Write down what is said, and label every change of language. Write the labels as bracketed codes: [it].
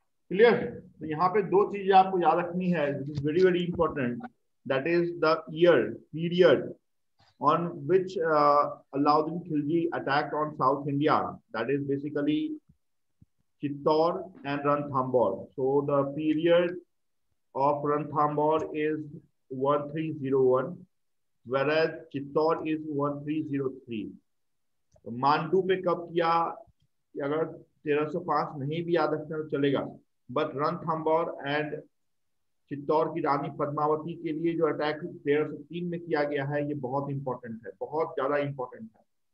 [en] Clear? [hi] तो यहाँ पे दो चीजें आपको याद रखनी है, [en] This is very very important. That is the year, period on which Alauddin Khilji attacked on South India. That is basically Chittor and Ranthambore. So the period of Ranthambore is 1301, whereas Chittor is 1303. [hi] तो मांडू पे कब किया, अगर 1305 नहीं भी याद रखना तो चलेगा, बट रणथंबोर एंड चित्तौड़ की रानी पद्मावती के लिए जो अटैक 1303 में किया गया है, ये बहुत इंपॉर्टेंट है, बहुत ज्यादा इंपॉर्टेंट है।